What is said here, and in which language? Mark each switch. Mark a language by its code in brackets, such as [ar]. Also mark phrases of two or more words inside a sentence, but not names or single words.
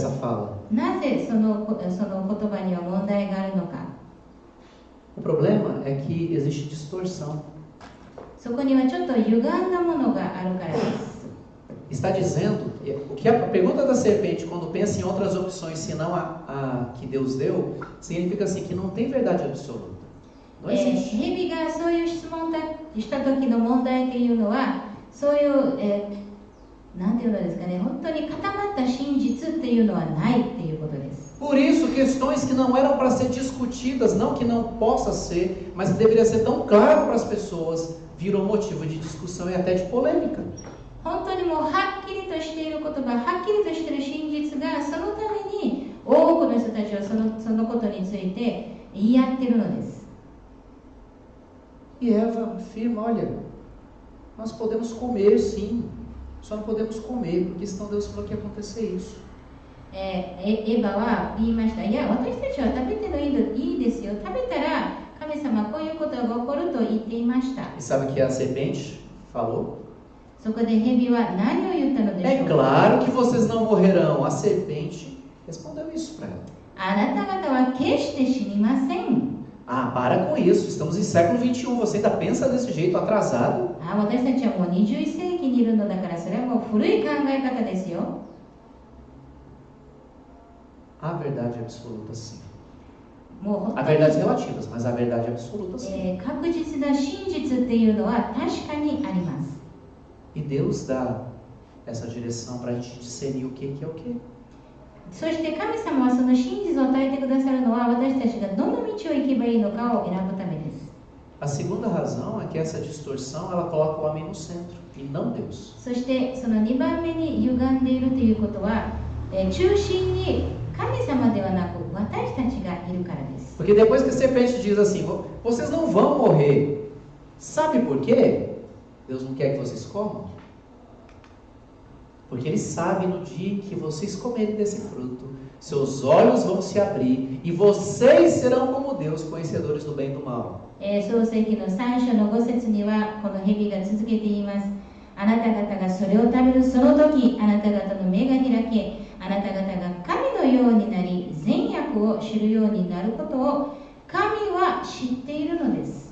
[pt] dessa fala? [ja] なぜその言葉には問題があるのか。 [pt] O problema é que existe distorção. [ja] そこにはちょっと歪んだものがあるからです。 [pt] Está dizendo, o que a pergunta da serpente, quando pensa em outras opções senão a que Deus deu, significa assim que não tem verdade absoluta. Não existe. [ja] 蛇がそういう質問をした時の問題というのは、そういう、なんていうのですかね、本当に固まった真実っていうのはないっていうことです。 [pt] Por isso, questões que não eram para ser discutidas, não que não possa ser, mas que deveria ser tão claro para as pessoas, viram motivo de discussão e até de polêmica. [ja] 本当にもうはっきりとしている言葉、はっきりとしている真実が、そのために多くの人たちはそのことについて言い合っているのです。 [pt] E Eva afirma: olha, nós podemos comer sim, só não podemos comer, porque senão Deus falou que ia acontecer isso. [ja] エヴァは言いました。いや、私たちは食べてもいいですよ。食べたら神様はこういうことが起こると言っていました。 [pt] E sabe o que a serpente falou? [ja] そこで蛇は何を言ったのでしょ [pt] É [ja] うか。 [pt] claro que vocês não morrerão. A serpente respondeu isso para ela. [ja] あなた方は決して死にません。 [pt] Ah, para com isso, estamos em século 21, você ainda pensa desse jeito atrasado? [ja] 私たちはもう21世紀にいるのだから、それはもう古い考え方ですよ。 [pt] A verdade absoluta sim. [ja] もう [pt] Há verdades relativas, mas a verdade absoluta sim. [ja] 確実な真実っていうのは確かにあります。 [pt] E Deus dá essa direção para a gente discernir o que é o que. [ja] そして神様はその真実を与えてくださるのは、私たちがどの道を行けばいいのかを選ぶためです。 [pt] A segunda razão é que essa distorção ela coloca o homem no centro e não Deus. [ja] そしてその2番目に歪んでいるということは、中心に神様ではなく私たちがいるからです。 [pt] Porque depois que a serpente diz assim, vocês não vão morrer. Sabe por quê? Deus não quer que vocês comam. Porque Ele sabe no dia que vocês comerem desse fruto, seus olhos vão se abrir e vocês serão como Deus, conhecedores do bem e do mal. [ja] 創世記の3章の5節にはこの蛇が続けて言います。あなた方がそれを食べるその時、あなた方の目が開け、あなた方が神のようになり、善悪を知るようになることを神は知っているのです。